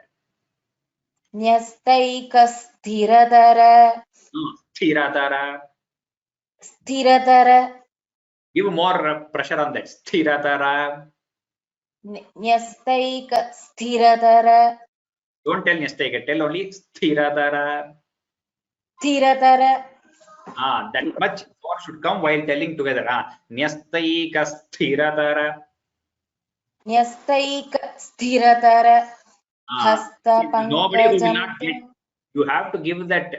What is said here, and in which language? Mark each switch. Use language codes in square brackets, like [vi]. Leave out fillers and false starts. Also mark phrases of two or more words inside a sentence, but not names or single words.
[sa] Nyastaika Sthiratara. Sthiratara. Sthiratara. [en] Give more pressure on that. [sa] Sthiratara. Nyastaika Sthiratara. [en] Don't tell Nyastaika, tell only Sthiratara. [sa] Sthiratara. [en] That much more should come while telling together. [sa] Nyastaika Sthiratara. Nyastaika Sthiratara. [en] Nobody will not get. You have to give that.